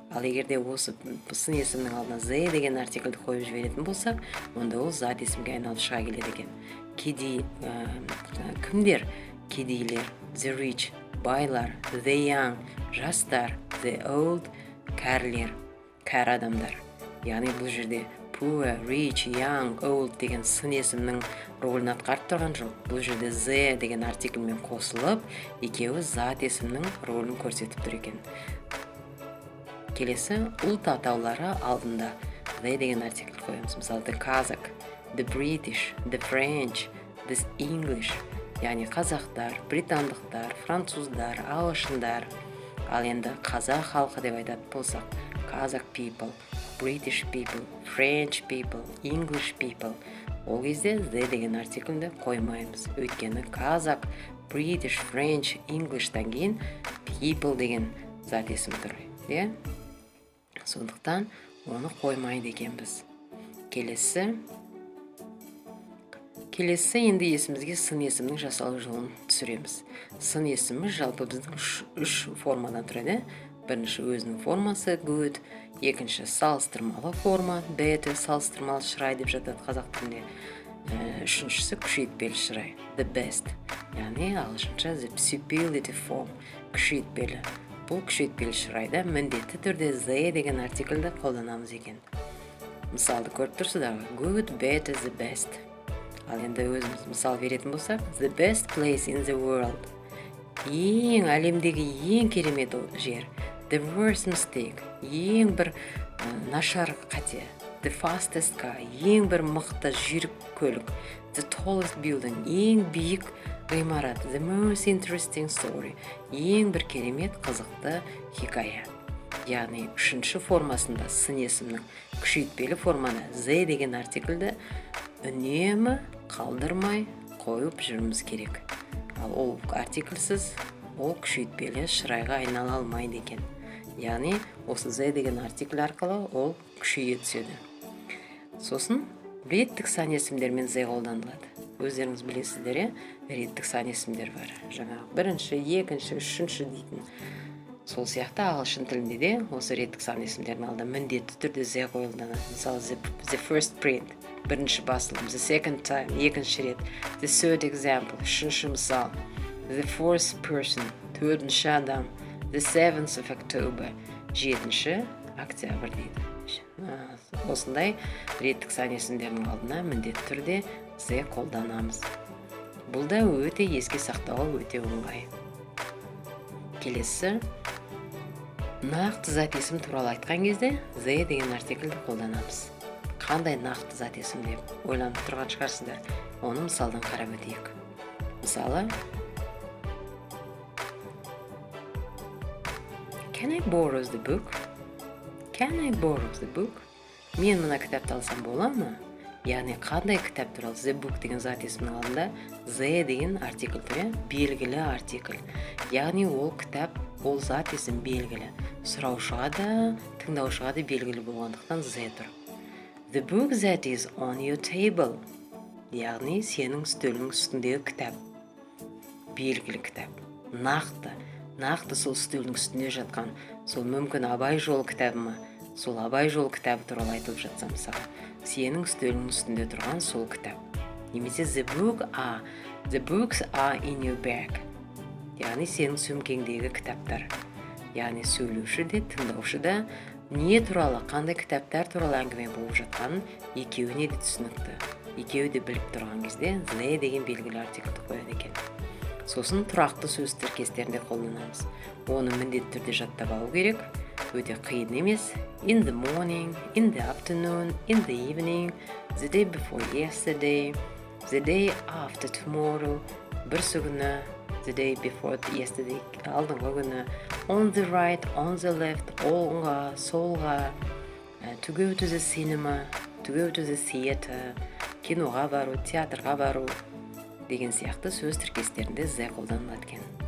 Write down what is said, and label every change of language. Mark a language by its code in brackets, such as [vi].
[kk] Ал егерде осы сын есімнің алдына the деген артиклді қойып жіберетін болсақ, онда ол зат есімге айналып шыға келеді екен. Кедей, кімдер? Кедейлер. [en] The rich, [kk] байлар. [en] The young, [kk] жастар. [en] The old, [kk] кәрілер, кәрі адамдар. Яғни бұл жерде poor, rich, young, old деген сын есімнің ролін атқарып тұрған жоқ. Бұл жерде the деген артиклмен қосылып, екеуі зат есімнің ролін көрсетіп тұр екен. Келесі ұлт атаулары алдында the деген артикль қоямыз. [en] Мысалы the Kazakh, the British, the French, the English. [kk] Яғни қазақтар, британдықтар, француздар, ағылшындар. Ал енді қазақ халқы деп айтатын болсақ, [en] Kazakh people, British people, French people, English people. [kk] Ол кезде the деген артиклді қоймаймыз. Өйткені Kazakh, British, French, English'тан кейін people деген зат есім тұр. Сондықтан оны қоймайды екенбіз. Келесі енді есімізге сын есімнің жасалу жолын түсіреміз. Сын есімі жалпы біздің үш формадан тұрады. Бірінші өзінің формасы good, екінші салыстырмалы форма better, салыстырмалы шырай деп жатады қазақ тілінде. Үшіншісі күшейтпелі шырай the best, яғни ағылшынша the superlative form, күшейтпелі. Бұл күшейтпелі шырайда міндетті түрде the деген артиклді қолданамыз екен. Мысалды көріп тұрсыздар, [en] good, better, the best. [kk] Ал енді өзіміз мысал беретін болсақ, [en] the best place in the world. [kk] Ең әлемдегі ең керемет жер. [en] The worst mistake. [kk] Ең бір нашар қате. [en] The fastest car. [kk] Ең бір мықты жүйрік көлік. [en] The tallest building. [kk] Ең биік ғимарат. [en] The most interesting story. [kk] Ең бір керемет қызықты хикая. Яғни үшінші формасында сын есімнің күшейтпелі форманы the деген артиклді үнемі қалдырмай қойып жүрміз керек. Ал ол артиклсіз ол күшейтпелі шырайға айнала алмайды екен. Яғни осы the деген артикль арқылы ол күшейе түседі. Сосын реттік сан есімдермен the қолданылады. Өздеріңіз білесіздер, реттік сан есімдер бар. Жаңа бірінші, екінші, үшінші дейтін. Сол сияқты ағылшын тілінде де осы реттік сан есімдердің алдына міндетті түрде the қойылады. [en] Мысалы the first print, [kk] бірінші басылым, [en] the second time, [kk] екінші рет, [en] the third example, [kk] үшінші мысал, [en] the fourth person, [kk] төртінші адам, [en] the 7th of October, [kk] 7 октябрь дейді. Осындай реттік сан есімдердің алдына міндетті түрде the қолданамыз. Бұл да өте еске сақтауға өте оңай. Келесі нақты зат есім туралы айтқан кезде the деген артиклді қолданамыз. Қандай нақты зат есім деп ойланып тұрған шығарсыздар. Оны мысалдан қарап өтейік. [en] Мысалы, Can I borrow the book? Can I borrow the book? [kk] Мен мына кітапты алсам бола ма? Яғни қандай кітап туралы the book деген зат есімнің алдында the деген артикль тұр, белгілі артикль. Яғни ол кітап, ол зат есім белгілі. Сұраушыға да, тыңдаушыға да белгілі болғандықтан the тұр. [en] The book that is on your table. [kk] Яғни сенің үстелің үстіндегі кітап. Белгілі кітап. Нақты сол үстелдің үстінде жатқан. Сол мүмкін Абай жолы кітабы ма? Сол Абай жолы кітабы туралы айтылып жатса мысалы, сенің үстелің үстінде тұрған сол кітап. [en] Немесе the books are in your bag. [kk] Яғни сенің сөмкеңдегі кітаптар. Яғни сөйлеуші де, тыңдаушы да не туралы, қандай кітаптар туралы әңгіме болып жатқанын екеуіне де түсінікті. Екеуі де біліп тұрған кезде the деген белгілі артикльді қояды екен. Сосын тұрақты сөз тіркестерінде қолданамыз. Оны міндетті түрде жаттап алу керек. Өте қиын емес. [en] In the morning, in the afternoon, in the evening, the day before yesterday, the day after tomorrow, [kk] бірсі күні, [en] the day before yesterday, [kk] алдыңғы күні, [en] on the right, on the left, [kk] оңға, солға, [en] to go to the cinema, to go to the theater, [kk] киноға бару, театрға бару деген сияқты сөз тіркестерінде the қолданылады екен.